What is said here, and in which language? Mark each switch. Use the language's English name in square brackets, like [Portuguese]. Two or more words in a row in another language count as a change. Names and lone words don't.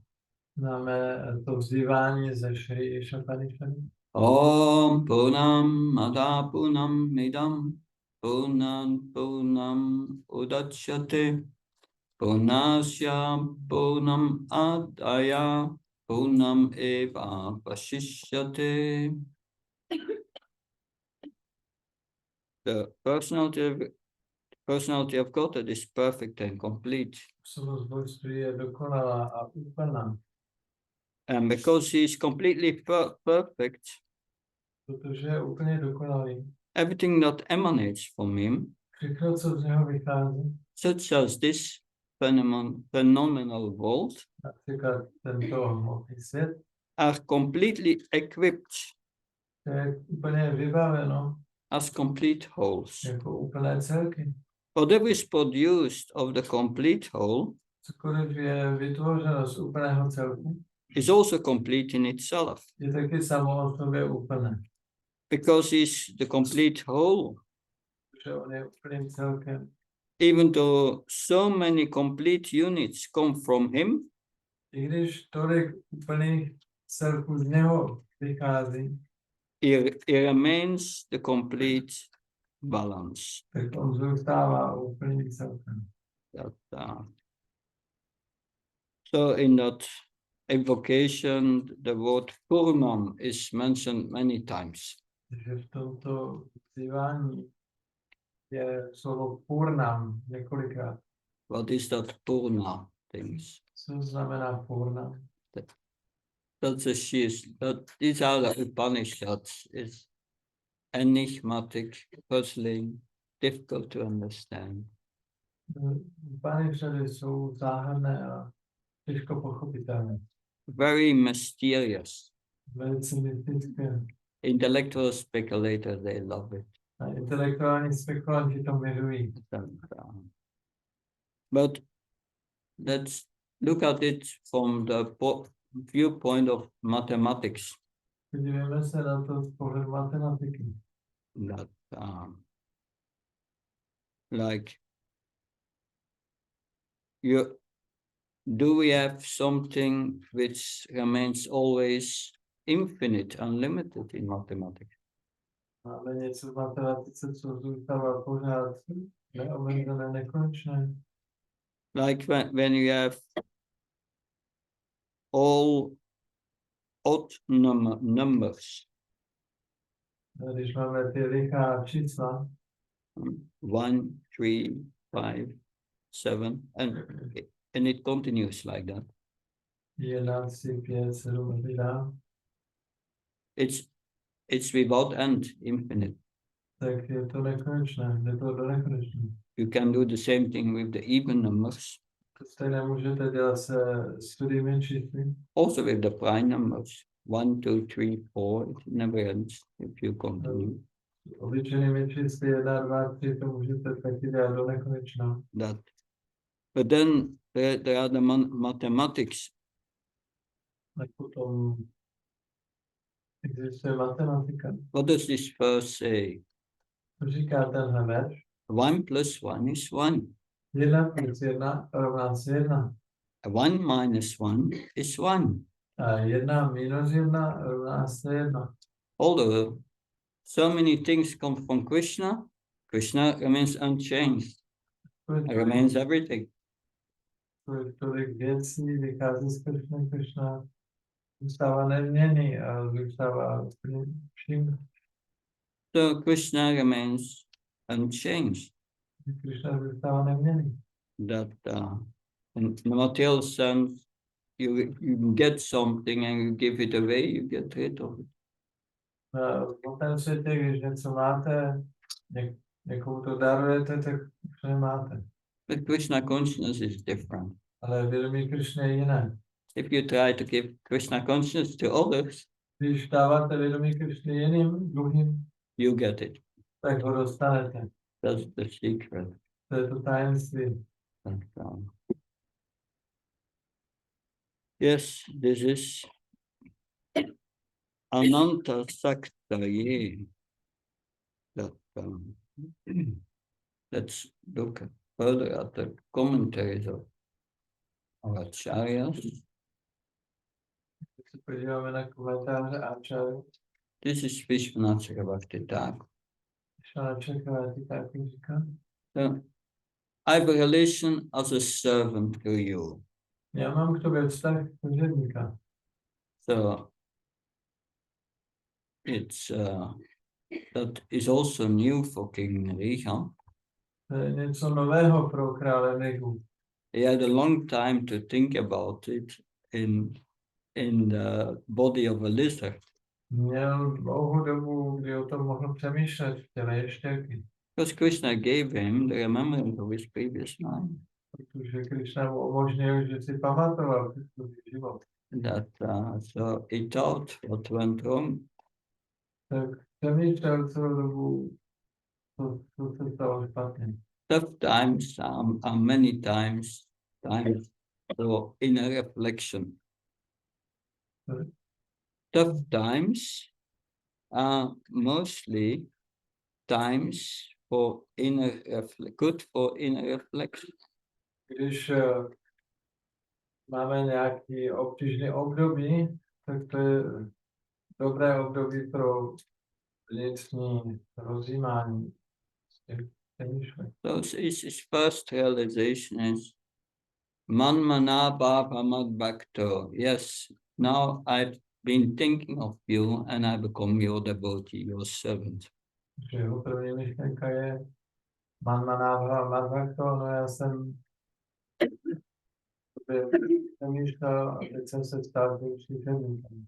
[Czech] Známe to vzývání ze Shri Ishapanishady. [Sanskrit] ॐ पूर्णम् मदः पूर्णम् इदम् पूर्णम् उदच्यते पूर्णस्य पूर्णम् आदाय पूर्णम् एव अवशिष्यते. [English] The personality of God that is perfect and complete. [Czech] Osobnost božství je dokonalá a úplná. [English] And because he is completely perfect, [Czech] Protože je úplně dokonalý. [English] everything that emanates from him, [Czech] Všechno, co z něho vychází, [English] such as this phenomenal world, [Czech] například tento hmotný svět, [English] are completely equipped [Czech] je úplně vybaveno [English] as complete wholes. [Czech] jako úplné celky. [English] Whatever is produced of the complete whole [Czech] Cokoliv je vytvořeno z úplného celku, [English] is also complete in itself, [Czech] je taky samo o sobě úplné. [English] because he's the complete whole. [Czech] Protože on je úplným celkem. [English] Even though so many complete units come from him, [Czech] I když tolik úplných celků z něho vychází, [English] he remains the complete balance. [Czech] tak on zůstává úplným celkem. [English] So in that evocation, the word Purnam is mentioned many times. [Czech] Takže v tomto vzývání je slovo Purnam několikrát. [English] What is that Purna? things. [Czech] Co znamená purna? [English] These are the Upanishads. It's enigmatic, puzzling, difficult to understand. [Czech] Upanishady jsou záhadné a těžko pochopitelné. [English] Very mysterious. [Czech] Velice mystické. [English] Intellectual speculators, they love it. [Czech] A intelektuální spekulanti to milují. [English] But let's look at it from the viewpoint of mathematics. [Czech] Podívejme se na to z pohledu matematiky. [English] That, like, do we have something which remains always infinite, unlimited in mathematics? [Czech] Máme něco v matematice, co zůstává pořád neomezené, nekonečné. [English] Like when you have all odd numbers, [Czech] Když máme ty lichá čísla, [English] 1, 3, 5, 7, and it continues like that. [Czech] 1, 3, 5, 7 a tak dále, [English] It's without end, infinite. [Czech] tak je to nekonečné, je to do nekonečné. [English] You can do the same thing with the even numbers, [Czech] To stejně můžete dělat se studiemi čísly, [English] also with the prime numbers. 1, 2, 3, 4, it never ends if you continue. [Czech] obyčejnými čísly 1, 2, 3, to můžete taky dělat do nekonečna. [English] That. But then there are the mathematics. [Czech] Tak potom existuje matematika. [English] What does this verse say? [Czech] To říká tenhle verš. [English] 1 plus 1 is 1. [Czech] 1 plus 1 rovná se 1. [English] 1 minus 1 is 1. [Czech] A 1 minus 1 rovná se 1. [English] Although so many things come from Krishna, Krishna remains unchanged, remains everything. [Czech] Tolik věcí vychází z Krishna zůstává neměnný a zůstává vším. [English] So Krishna remains unchanged. [Czech] Krishna zůstává neměnný. [English] That in the material sense, you get something and you give it away, you get rid of it. [Czech] V tom světě, když něco máte, někomu to darujete, tak už nemáte. [English] But Krishna consciousness is different. [Czech] Ale vědomí Krishna je jiné. [English] If you try to give Krishna consciousness to others, [Czech] Když dáváte vědomí Krishna jiným, druhým, [English] you get it. [Czech] tak ho dostanete. [English] That's the secret. [Czech] To je to tajemství. [English] Yes, this is [Sanskrit] अनन्त शक्तये. [English] Let's look further at the commentaries of our acharyas. [Czech] Když se podíváme na komentáře Acharya, [English] This is Vishwanath Chakravarti Thakur. [Czech] Šana Čakravarti taky říká, [English] So, I have a relation as a servant to you. [Czech] já mám k tobě vztah služebníka. [English] So, that is also new for King Riha. [Czech] To je něco nového pro krále Nigu. [English] He had a long time to think about it in the body of a lizard. [Czech] Měl dlouhou dobu, kdy o tom mohl přemýšlet v těle ještěrky. [English] Because Krishna gave him the remembrance of his previous life. [Czech] Protože Krishna mu umožnil, že si pamatoval svůj život. [English] That so he thought what went wrong. [Czech] Tak přemýšlel celou dobu, co se stalo špatně. [English] Tough times are many times so inner reflection. Sorry? Tough times are mostly times for good for inner reflection. [Czech] Když máme nějaký obtížný období, tak to je dobré období pro vnitřní rozjímání. [English] So his first realization is [Sanskrit] मन्मना भव मद् भक्तो. [English] Yes, now I've been thinking of you and I become your devotee, your servant. [Czech] Že jeho první myšlenka je [Sanskrit] मन्मनाभ मद्भक्तो, [Czech] no já jsem přemýšlel a teď jsem se stal tím učitelem.